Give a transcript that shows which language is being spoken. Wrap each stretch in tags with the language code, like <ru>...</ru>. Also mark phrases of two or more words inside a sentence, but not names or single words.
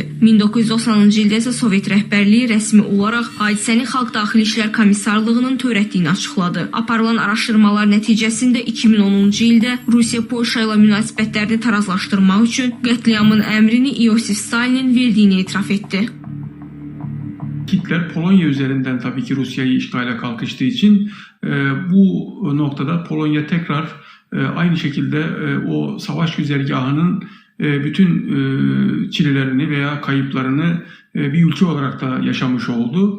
<az>1990-cı ildə isə Sovet rəhbərliyi rəsmi olaraq hadisəni Xalq Daxili İşlər Komissarlığının törətdiyini açıqladı. Aparılan araşdırmalar nəticəsində 2010-cu ildə Rusiya Polşa ilə münasibətlərini tarazlaşdırmaq üçün qətliamın əmrini Iosif Stalinin verdiyini etiraf etdi.</az> <tr>Hitler Polonya üzerinden tabii ki Rusya'yı işgale kalkıştığı için bu noktada Polonya tekrar aynı şekilde o savaş güzergahının bütün çilelerini veya kayıplarını bir ülke olarak da yaşamış oldu.</tr>